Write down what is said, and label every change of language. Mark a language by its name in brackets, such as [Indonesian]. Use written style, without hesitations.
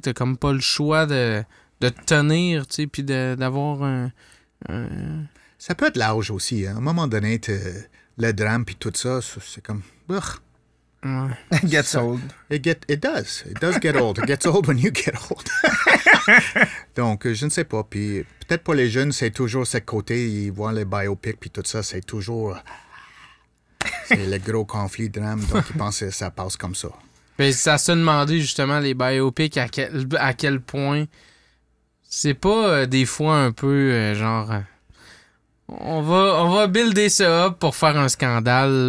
[French] T'as comme pas le choix de te tenir, tu sais, puis d'avoir un... Ça peut être l'âge aussi. Hein. À un moment donné, le drame puis tout ça, c'est comme... [English] Ouais. It gets old. It does. It does get old. It gets old when you get old. [French] Donc, je ne sais pas. Puis peut-être pour les jeunes, c'est toujours ce côté, ils voient les biopics puis tout ça, c'est toujours... C'est le gros conflit drame, donc ils pensent que ça passe comme ça. Mais ça se demandait justement, les biopics, à quel point... C'est pas des fois un peu genre... On va builder ça up pour faire un scandale.